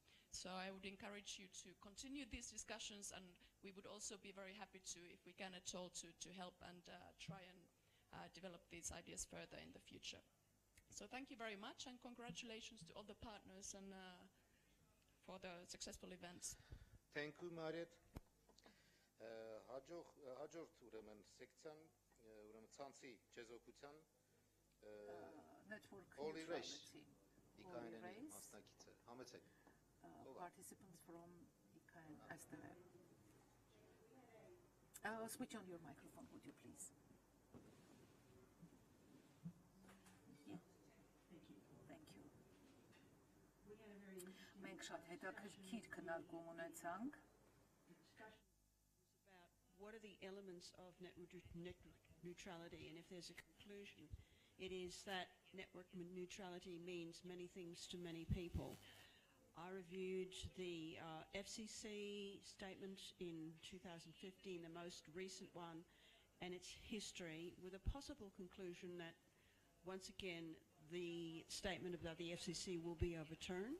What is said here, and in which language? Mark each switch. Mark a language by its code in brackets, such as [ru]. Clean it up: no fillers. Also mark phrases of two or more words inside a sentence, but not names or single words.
[en] So I would encourage you to continue these discussions, and we would also be very happy to, if we can at all, to help and try and develop these ideas further in the future. So thank you very much, and congratulations to all the partners and for the successful events. Thank you, Marit. [hy] Հաջորդ ուրեմն սեկցիան ուրեմն ցանցի չեզոքության Holy Race Իքայինի մասնակիցը համեցեք [en] Participants from ICANN այստեղ switch on your microphone, would you please? Thank you. [hy] Մենք շատ հետաքրքիր քննարկում ունեցանք. [en] What are the elements of network neutrality? And if there's a conclusion, it is that network neutrality means many things to many people. I reviewed the FCC statement in 2015, the most recent one, and its history, with a possible conclusion that, once again, the statement about the FCC will be overturned.